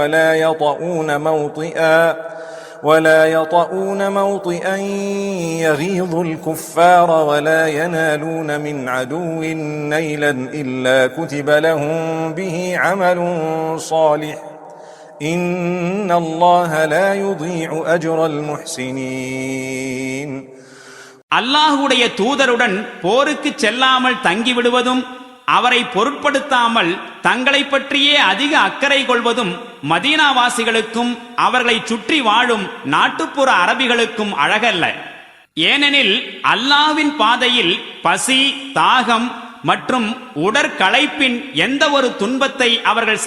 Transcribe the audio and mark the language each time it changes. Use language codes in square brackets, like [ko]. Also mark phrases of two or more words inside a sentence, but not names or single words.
[ar] ولا يطؤون موطئا يغيظ الكفار ولا ينالون من عدو نيلا إلا كتب لهم به عمل صالح إن الله لا يضيع أجر المحسنين. [ta] அல்லாஹ்வுடைய தூதருடன் போருக்கு செல்லாமல் தங்கிவிடுவதும் அவரை பொருட்படுத்தாமல் தங்களை பற்றியே அதிக அக்கறை கொள்வதும் மதீனாவாசிகளுக்கும் அவர்களை சுற்றி வாழும் நாட்டுப்புற அரபிகளுக்கும் அழகல்ல. ஏனெனில் அல்லாஹ்வின் பாதையில் பசி, தாகம் மற்றும் உடற்களைப்பின் எந்த ஒரு துன்பத்தை அவர்கள்